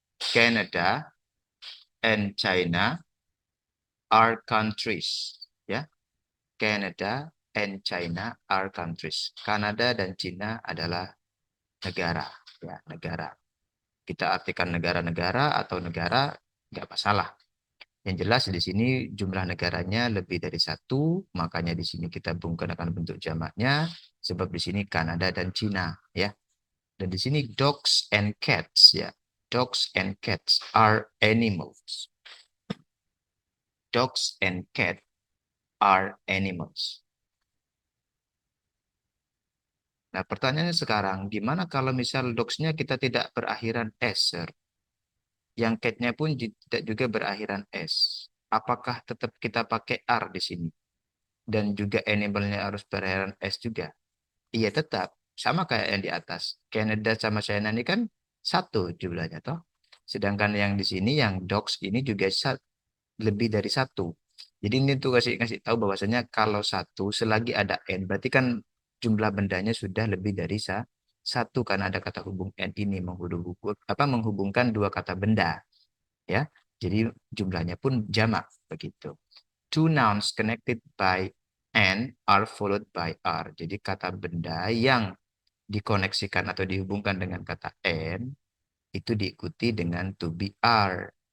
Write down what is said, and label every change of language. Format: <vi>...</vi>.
<en>Canada and China are countries, ya. Canada and China are countries.</en> <id>Kanada dan China adalah negara, ya, negara. Kita artikan negara-negara atau negara nggak masalah. Yang jelas di sini jumlah negaranya lebih dari satu, makanya di sini kita menggunakan bentuk jamaknya, sebab di sini Kanada dan Cina, ya. Dan di sini</id> <en>dogs and cats,</en> <id>ya.</id> <en>Dogs and cats are animals. Dogs and cats are animals.</en> <id>Nah, pertanyaannya sekarang, gimana kalau misal dogs-nya kita tidak berakhiran S, sir? Yang cat-nya pun tidak juga berakhiran S. Apakah tetap kita pakai R di sini? Dan juga animal-nya harus berakhiran S juga? Iya, tetap. Sama kayak yang di atas. Canada sama China ini kan satu jumlahnya, toh. Sedangkan yang di sini, yang dogs ini juga lebih dari satu. Jadi ini tuh kasih kasih tahu bahwasanya kalau satu selagi ada n berarti kan jumlah bendanya sudah lebih dari satu karena ada kata hubung n ini menghubungkan dua kata benda, ya. Jadi jumlahnya pun jamak begitu.</id> <en>Two nouns connected by n are followed by r.</en> <id>Jadi kata benda yang dikoneksikan atau dihubungkan dengan kata n itu diikuti dengan to be are.</id>